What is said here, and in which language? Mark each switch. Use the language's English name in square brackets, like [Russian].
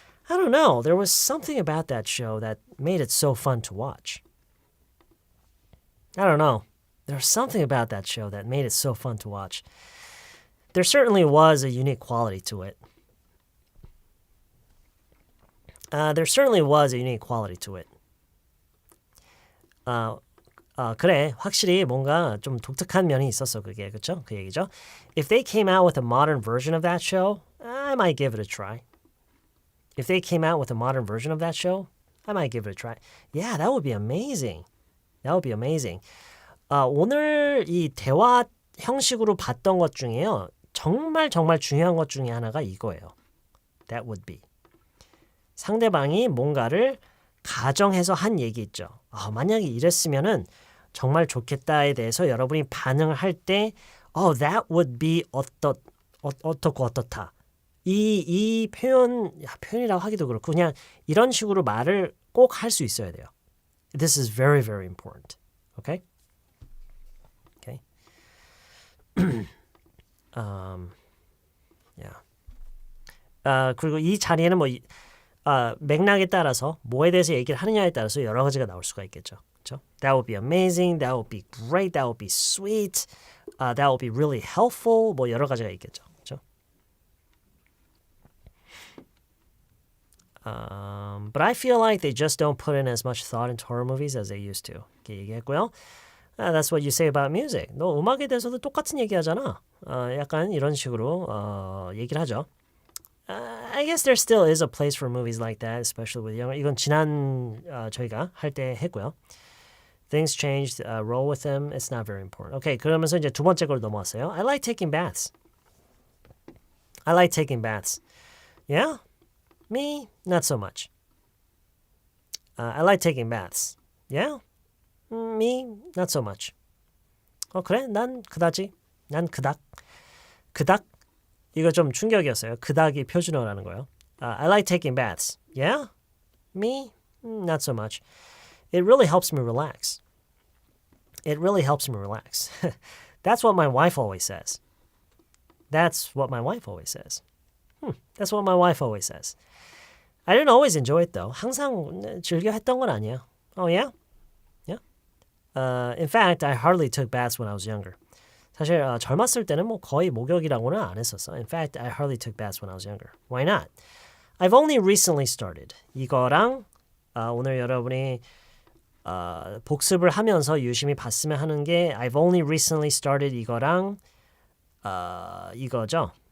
[English] I don't know. There was something about that show that made it so fun to watch. I don't know. There was something about that show that made it so fun to watch. There certainly was a unique quality to it. There certainly was a unique quality to it. [Korean] 그래, 확실히 뭔가 좀 독특한 면이 있었어, 그게. 그쵸? 그 얘기죠. [English] If they came out with a modern version of that show, I might give it a try. If they came out with a modern version of that show, I might give it a try. Yeah, that would be amazing. That would be amazing. [Korean] 오늘 이 대화 형식으로 봤던 것 중에요. 정말 중요한 것 중에 하나가 이거예요. [English] That would be. [Korean] 상대방이 뭔가를 가정해서 한 얘기 있죠. 만약에 이랬으면은 정말 좋겠다에 대해서 여러분이 반응을 할 때 [English] that would be [Korean] 어떻고 어떻다. 이 표현이라고 하기도 그렇고 그냥 이런 식으로 말을 꼭 할 수 있어야 돼요. [English] This is very, very important. Okay? Okay. yeah. [Korean] 그리고 이 자리에는 뭐 맥락에 따라서 뭐에 대해서 얘기를 하느냐에 따라서 여러 가지가 나올 수가 있겠죠. 그렇죠? [English] That would be amazing. That would be great. That would be sweet. That would be really helpful. [Korean] 뭐 여러 가지가 있겠죠. 그렇죠? [English] But I feel like they just don't put in as much thought into horror movies as they used to. [Korean] 이렇게 얘기했고요. [English] That's what you say about music. [Korean] 너 음악에 대해서도 똑같은 얘기하잖아. 약간 이런 식으로 얘기를 하죠. [English] I guess there still is a place for movies like that, especially with young. [Korean] 이건 지난 저희가 할 때 했고요. [English] Things changed. Roll with them. It's not very important. [Korean] Okay, 그러면서 이제 두 번째 걸 넘어왔어요. [English] I like taking baths. I like taking baths. Yeah? Me? Not so much. I like taking baths. Yeah? Me? Not so much. [Korean] 그래? 난 그다지. 난 그닥. 그닥? 이거 좀 충격이었어요. 그닥이 표준어라는 거예요. [English] I like taking baths. Yeah? Me? Not so much. It really helps me relax. It really helps me relax. That's what my wife always says. That's what my wife always says. That's what my wife always says. I didn't always enjoy it though. [Korean] 항상 즐겨 했던 건 아니에요. [English] Oh yeah? Yeah? In fact, I hardly took baths when I was younger. [Korean] 사실 젊었을 때는 뭐 거의 목욕이라고는 안 했었어. [English] In fact, I hardly took baths when I was younger. Why not? I've only recently started. [Korean] 이거랑 오늘 여러분이 복습을 하면서 유심히 봤으면 하는 게 [English] I've only recently started [Korean] 이거랑 이거죠.